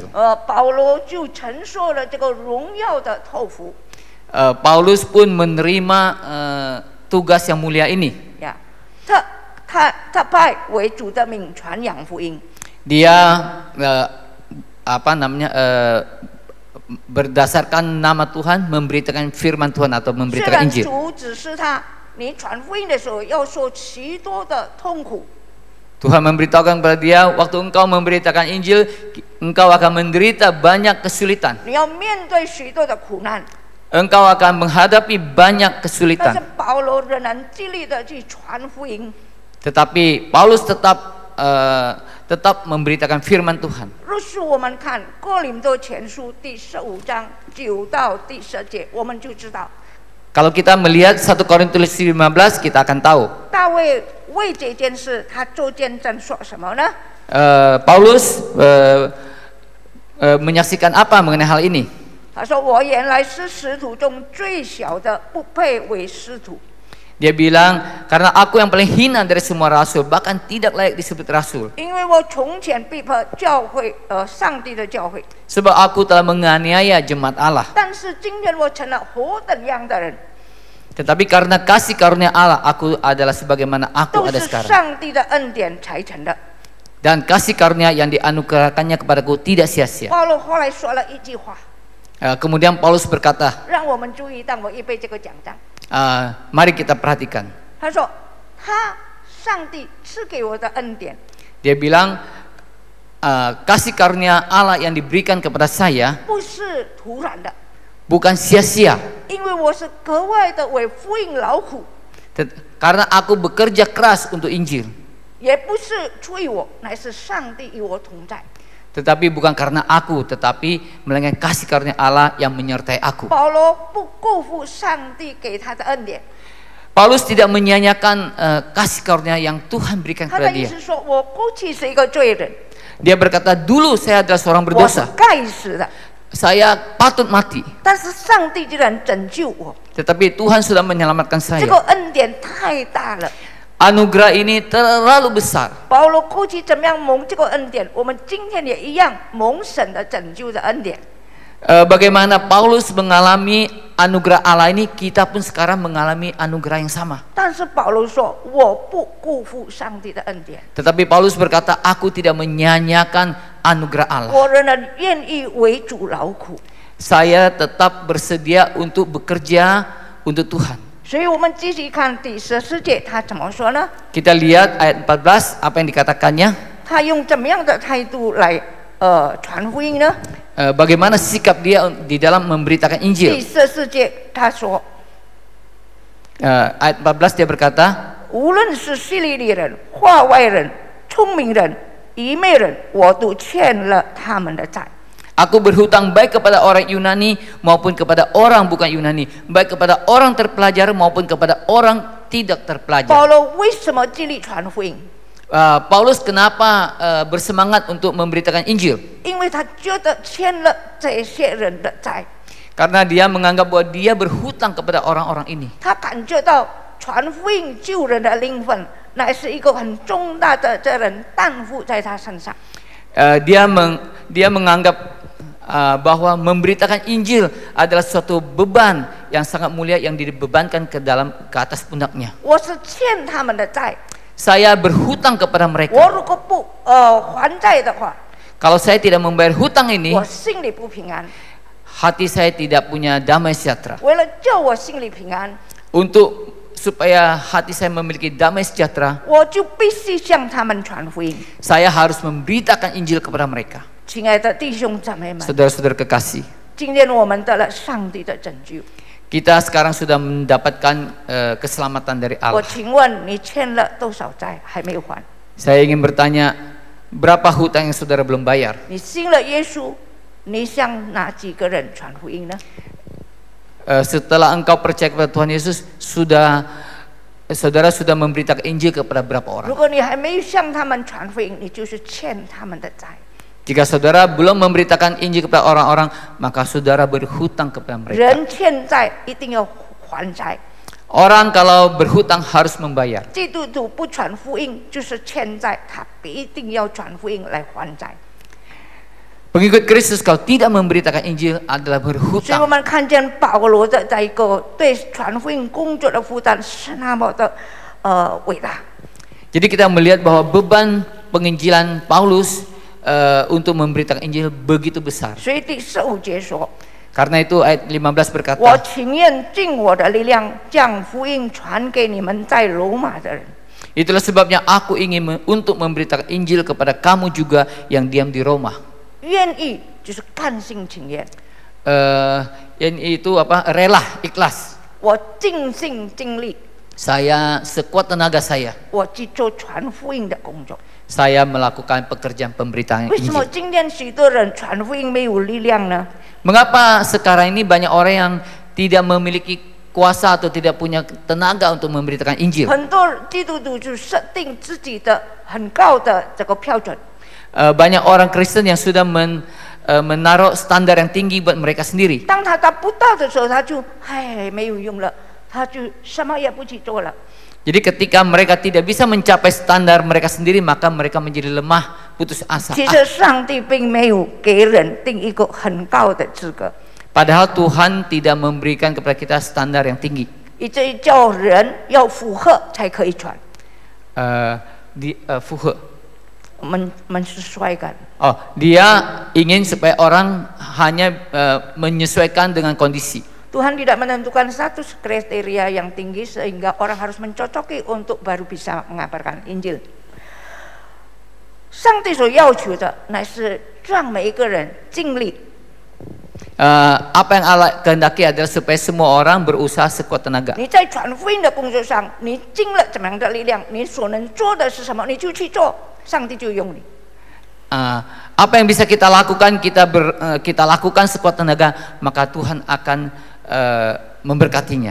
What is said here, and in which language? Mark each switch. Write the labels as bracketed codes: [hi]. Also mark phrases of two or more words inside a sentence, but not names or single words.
[zh] 保罗就承受了这个荣耀的托付。 [id] Paulus pun menerima tugas yang mulia ini. [zh] 呀，他拜为主的名传扬福音。 [id] Dia berdasarkan nama Tuhan memberitakan firman Tuhan atau [zh] 虽 [id] memberitakan [zh] 然 [id] Injil. [zh] 主指示他，你传福音的时候要受许多的痛苦， [id] Tuhan memberitahukan kepada dia, waktu engkau memberitakan Injil, engkau akan menderita banyak kesulitan. [zh] 你要面对许多的苦难。 [id] Engkau akan menghadapi banyak [zh] 但是 [id] kesulitan. [zh] 保罗仍然极力的去传福音。 [id] Tetapi Paulus tetap memberitakan firman Tuhan. [zh] 若是我们看哥林多前书第15章9到第10节，我们就知道 [id] Kalau kita melihat 1 Korintus 15, kita akan tahu [zh] 大卫为这件事他做见证说什么呢？ [id] Paulus menyaksikan apa mengenai hal ini. [zh] 他说：“我原来是使徒中最小的，不配为使徒。 [id] Dia bilang, karena aku yang paling hina dari semua rasul, bahkan tidak layak disebut rasul. [zh] 因为我从前逼迫教会，上帝的教会。 [id] Sebab aku telah menganiaya jemaat Allah. [zh] 但是今天我成了何等样的人， [id] Tetapi karena kasih karunia Allah, aku adalah sebagaimana aku [zh] 都 [id] ada [zh] 是 [id] sekarang. [zh] 上帝的恩典才成的。” [id] Dan kasih karunia yang dianugerahkannya kepadaku tidak sia-sia. [zh] 保罗后来说了一句话， [id] Kemudian Paulus berkata, [zh] 让我们注意。当我预备这个讲章， [id] Mari kita perhatikan. [zh] 他说：“上帝赐给我的恩典， [id] Dia bilang kasih karunia Allah yang diberikan kepada saya [zh] 不是徒然的， [id] bukan sia-sia, [zh] 因为我是格外的为福音劳苦， [id] karena aku bekerja keras untuk Injil. [zh] 也不是出于我，乃是上帝与我同在。” [id] Tetapi bukan karena aku, tetapi melainkan kasih karunia Allah yang menyertai aku. [zh] 保罗不辜负上帝给他的恩典， [id] Paulus tidak menyia-nyiakan kasih karunia yang Tuhan berikan [zh] 他 [id] kepada [zh] 的意 [id] dia. [zh] 思说：“我过去是一个罪人， [id] Dia berkata, dulu saya adalah seorang [zh] 我是 [id] berdosa, [zh] 该死的， [id] saya patut mati. [zh] 但是上帝居然拯救我， [id] Tetapi Tuhan sudah menyelamatkan [zh] 这 [id] saya. [zh] 个恩典太大了。” [id] Anugerah ini terlalu besar. [zh] 保罗过去怎么样蒙这个恩典，我们今天也一样蒙神的拯救的恩典。 [id] Bagaimana Paulus mengalami anugerah Allah ini, kita pun sekarang mengalami anugerah yang sama. [zh] 但是保罗说：“我不辜负上帝的恩典， [id] Tetapi Paulus berkata, aku tidak menyia-nyiakan anugerah Allah. [zh] 我仍然愿意为主劳苦。” [id] Saya tetap bersedia untuk bekerja untuk Tuhan. [zh] 所以我们继续看第14节，他怎么说呢？ [id] Kita lihat ayat 14 apa yang dikatakannya. [zh] 他用怎么样的态度来传福音呢？ [id] Bagaimana sikap dia di dalam memberitakan [zh] 第 [id] Injil. [zh] 14节他说： [id] Ayat 14 dia berkata, [zh] 无论是希利尼人、化外人、聪明人、愚昧人，我都欠了他们的债。 [id] Aku berhutang baik kepada orang Yunani maupun kepada orang bukan Yunani, baik kepada orang terpelajar maupun kepada orang tidak [zh] 保 [id] terpelajar. [zh] 罗为什么尽力传福音？ [id] Paulus kenapa bersemangat untuk memberitakan Injil? [zh] 因为他觉得欠了这些人的债， [id] Karena dia menganggap bahwa dia berhutang kepada orang-orang ini. [zh] 他感觉到传福音救人的灵魂，乃是一个很重大的责任担负在他身上。 [id] Dia menganggap bahwa memberitakan Injil adalah suatu beban yang sangat mulia yang dibebankan ke atas pundaknya. [zh] 我是欠他们的债， [id] Saya berhutang kepada [zh] 我 [id] mereka. [zh] 如果不还债的话， [id] Kalau saya tidak membayar hutang ini, [zh] 我心里不平安。 [id] hati saya tidak punya damai sejahtera. [zh] 为了叫我心里平安， [id] Supaya hati saya memiliki damai sejahtera, [zh] 我就必须向他们传福音。 [id] saya harus memberitakan Injil kepada mereka. [zh] 亲爱的弟兄姊妹们， [id] Saudara-saudara kekasih, [zh] 今天我们得了上帝的拯救。 [id] kita sekarang sudah mendapatkan keselamatan dari [zh] 我 [id] Allah. [zh] 请问你欠了多少债还没有还？ [id] Saya ingin bertanya, berapa hutang yang saudara belum bayar? [zh] 你信了耶稣，你向哪几个人传福音呢？ [id] Setelah engkau percaya kepada Tuhan Yesus, saudara sudah memberitakan Injil kepada berapa [zh] 如 [id] orang? [zh] 果你还没有向他们传福音，你就是欠他们的债。 [id] Jika saudara belum memberitakan Injil kepada orang-orang, maka saudara berhutang kepada mereka. [zh] 人欠债一定要还债， [id] Orang kalau berhutang harus membayar. [zh] 基督徒不传福音就是欠债，他必定要传福音来还债。 [id] Pengikut Kristus kalau tidak memberitakan Injil adalah [zh] 所以我 [id] berhutang. [zh] 们看见保罗的这一个对传福音工作的负担是那么的伟大。 [id] Jadi kita melihat bahwa beban penginjilan Paulus untuk memberitakan Injil begitu besar. [zh] 所以第15节说： [id] Karena itu ayat 15berkata, [zh] 我情愿尽我的力量，将福音传给你们在罗马的人。 [id] itulah sebabnya aku ingin untuk memberitakan Injil kepada kamu juga yang diam di Roma. [zh] 愿意就是甘心情愿， [id] Itu apa? Rela, ikhlas. [zh] 我尽心尽力， [id] Saya sekuat tenaga saya, [zh] 我去做传福音的工作。 [id] saya melakukan pekerjaan pemberitaan [zh] 为什么 [id] Injil. [zh] 今天许多人传福音没有力量呢？ [id] Mengapa sekarang ini banyak orang yang tidak memiliki kuasa atau tidak punya tenaga untuk memberitakan Injil? [zh] 很多基督徒就设定自己的很高的这个标准， [id] Banyak orang Kristen yang sudah menaruh standar yang tinggi buat mereka sendiri. [zh] 当他达不到的时候，他就没有用了，他就什么也不去做了。 [id] Jadi ketika mereka tidak bisa mencapai standar mereka sendiri, maka mereka menjadi lemah, putus asa. [zh] 其实上帝并没有给人定一个很高的资格， [id] Padahal Tuhan tidak memberikan kepada kita standar yang tinggi. [zh] 以至于叫人要符合才可以传。 Fuhe. [id] 我们 menyesuaikan， Dia ingin supaya orang hanya menyesuaikan dengan kondisi. Tuhan tidak menentukan satu kriteria yang tinggi sehingga orang harus mencocoki untuk baru bisa mengabarkan Injil. [zh] 上帝所要求的乃是让每一个人尽力。 [id] apa yang Allah kehendaki adalah supaya semua orang berusaha sekuat tenaga. [zh] 你在传福音的工作上，你尽了怎么样的力量，你所能做的是什么，你就去做，上帝就用你。 [id] apa yang bisa kita lakukan, kita lakukan sekuat tenaga, maka Tuhan akan memberkatinya.